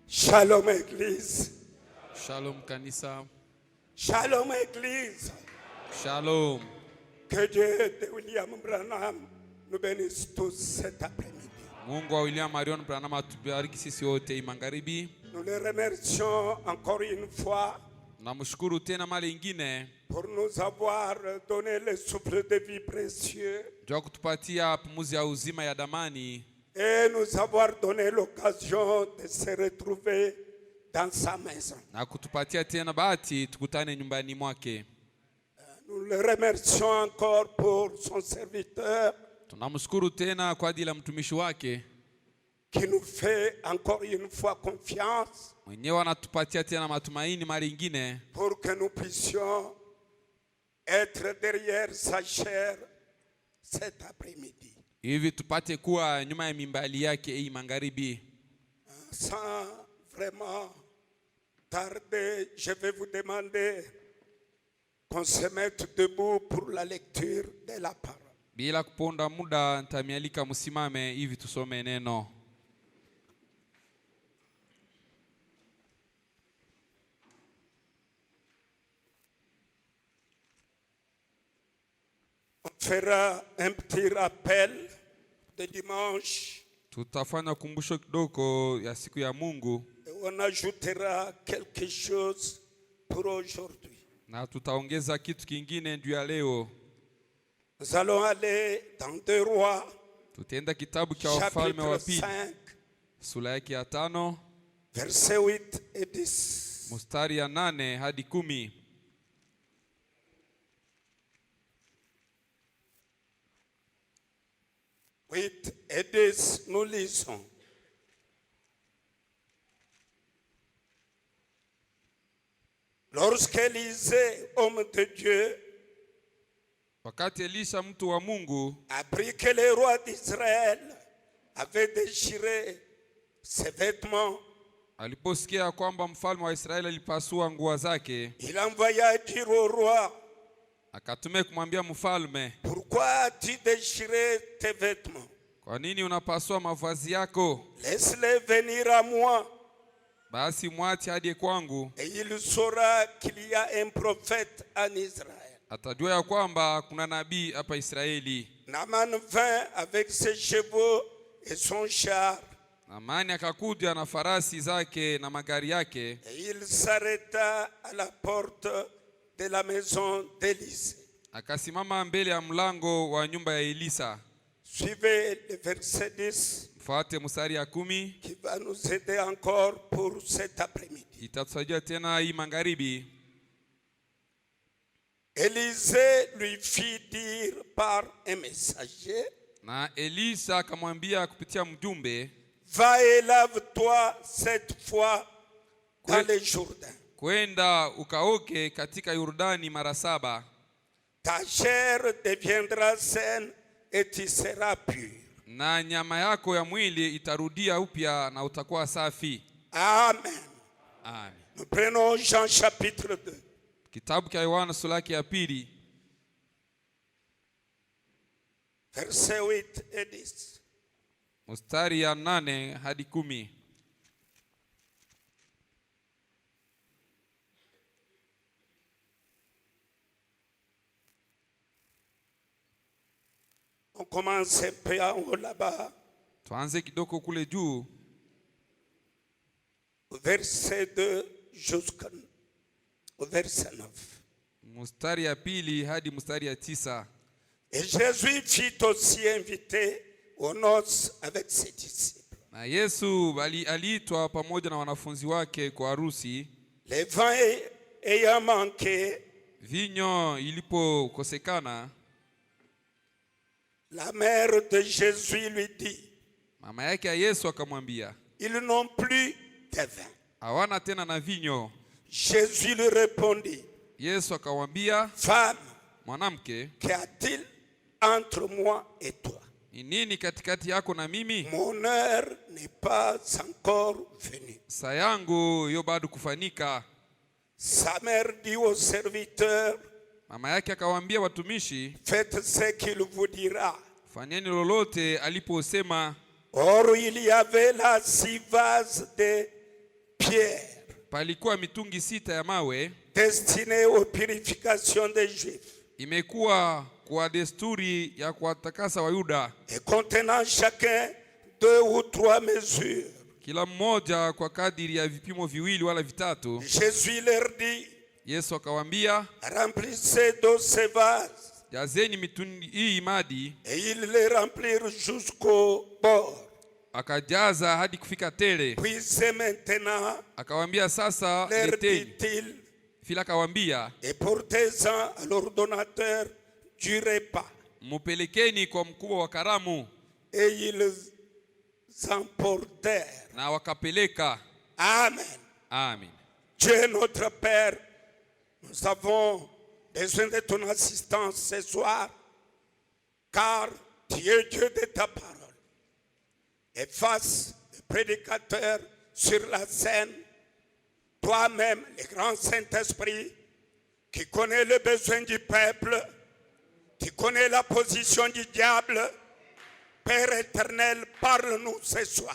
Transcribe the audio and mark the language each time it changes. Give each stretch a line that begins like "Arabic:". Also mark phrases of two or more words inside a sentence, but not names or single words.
French: Shalom Église.
Swahili: Shalom kanisa.
French: Shalom Église. Shalom. Que Dieu de William Branham nous bénisse tous cet après-midi.
Swahili: Mungu wa William Marion Branham atubariki sisi wote magharibi.
French: Nous le remercions encore une fois
Swahili: Namshukuru tena mara nyingine
French: pour nous avoir donné le souffle de vie précieux
Swahili: jua kutupatia pumuzi ya uzima ya damani
French: et nous avoir donné l'occasion de se retrouver dans sa maison.
Swahili: na kutupatia tena bahati tukutane nyumbani mwake.
French: Nous le remercions encore pour son serviteur
Swahili: Tunamshukuru tena kwa ajili ya mtumishi wake
French: qui nous fait encore une fois confiance
Swahili: mwenyewe anatupatia tena matumaini mara nyingine
French: pour que nous puissions être derrière sa chair cet après-midi.
Swahili: hivi tupate kuwa nyuma ya mimbali yake hii magharibi.
French: Sans vraiment tarder, je vais vous demander qu'on se mette debout pour la lecture de la parole.
Swahili: Bila kuponda muda nitamialika msimame hivi tusome neno.
French: On fera un petit rappel de dimanche
Swahili: Tutafanya kumbusho kidogo ya siku ya Mungu
French: et on ajoutera quelque chose pour aujourd'hui.
Swahili: na tutaongeza kitu kingine juu ya leo.
French: Nous allons aller dans 2 Rois,
Swahili: Tutaenda kitabu cha Wafalme wa
French: chapitre
Swahili: pili 5, sura yake ya 5
French: versets 8 et 10.
Swahili: mstari ya 8 hadi 10.
French: Et 10, nous lisons. Lorsqu'Élisée, homme de Dieu,
Swahili: Wakati Elisha mtu wa Mungu
French: apprit que le roi d'Israël avait déchiré ses vêtements,
Swahili: aliposikia kwamba mfalme wa Israeli alipasua nguo zake,
French: il envoya dire au roi,
Swahili: akatumia kumwambia mfalme,
French: pourquoi as-tu déchiré tes vêtements?
Swahili: kwa nini unapasua mavazi yako?
French: Laisse-les venir à moi,
Swahili: Basi mwache hadi kwangu,
French: et il saura qu'il y a un prophète en Israël.
Swahili: atajua ya kwamba kuna nabii hapa Israeli.
French: Naaman vint avec ses chevaux et son char,
Swahili: Naamani akakuja na farasi zake na magari yake,
French: et il s'arrêta à la porte de la maison d'Élisée.
Swahili: akasimama mbele ya mlango wa nyumba ya Elisa.
French: Suivez le verset 10
Swahili: Fuate mstari ya 10,
French: qui va nous aider encore pour cet après-midi.
Swahili: itatusaidia tena hii magharibi.
French: Élisée lui fit dire par un messager,
Swahili: Na Elisa akamwambia kupitia mjumbe,
French: va et lave-toi cette fois dans le Jourdain.
Swahili: kwenda ukaoke katika Yordani mara 7,
French: Ta chair deviendra saine et tu seras pur.
Swahili: na nyama yako ya mwili itarudia upya na utakuwa safi. Amen. Amen.
French: Nous prenons Jean chapitre 2.
Swahili: Kitabu cha Yohana sura yake ya 2
French: Versets 8 et 10.
Swahili: mstari ya 8 hadi 10.
French: On commence un peu en haut là-bas.
Swahili: Tuanze kidogo kule juu,
French: Verset 2 jusqu'au verset 9.
Swahili: mstari ya 2 hadi mstari ya 9.
French: Et Jésus fut aussi invité aux noces avec ses disciples.
Swahili: Na Yesu aliitwa pamoja na wanafunzi wake kwa harusi.
French: Le vin ayant manqué,
Swahili: Vinyo ilipokosekana,
French: la mère de Jésus lui dit,
Swahili: mama yake ya Yesu akamwambia,
French: ils n'ont plus de vin.
Swahili: hawana tena na vinyo.
French: Jésus lui répondit,
Swahili: Yesu akamwambia,
French: femme,
Swahili: mwanamke,
French: qu'y a-t-il entre moi et toi?
Swahili: ni nini katikati yako na mimi?
French: Mon heure n'est pas encore venue.
Swahili: Saa yangu yo bado kufanika.
French: Sa mère dit au serviteur,
Swahili: Mama yake akawaambia watumishi,
French: faites ce qu'il vous dira.
Swahili: fanyeni lolote aliposema.
French: Or, il y avait là 6 vases de pierres
Swahili: palikuwa mitungi 6 ya mawe
French: destinés aux purifications des Juifs
Swahili: imekuwa kwa desturi ya kuwatakasa Wayuda,
French: et contenant chacun 2 ou 3 mesures.
Swahili: kila mmoja kwa kadiri ya vipimo 2 wala 3.
French: Jésus leur dit,
Swahili: Yesu akawaambia,
French: remplissez d'eau ces vases.
Swahili: jazeni mitungi hii madi.
French: Et ils les remplirent jusqu'au bord.
Swahili: Akajaza hadi kufika tele.
French: Puisez maintenant,
Swahili: Akawaambia, sasa
French: leur
Swahili: leteni.
French: dit-il,
Swahili: Fila akawaambia,
French: et portez-en à l'ordonnateur du repas.
Swahili: mupelekeni kwa mkubwa wa karamu.
French: Et ils emportèrent.
Swahili: Na wakapeleka. Amen. Amen.
French: Dieu notre Père, nous avons besoin de ton assistance ce soir, car tu es Dieu de ta parole. Et face au prédicateur sur la scène, toi-même, le grand Saint-Esprit, qui connaît le besoin du peuple, qui connaît la position du diable, Père éternel, parle-nous ce soir.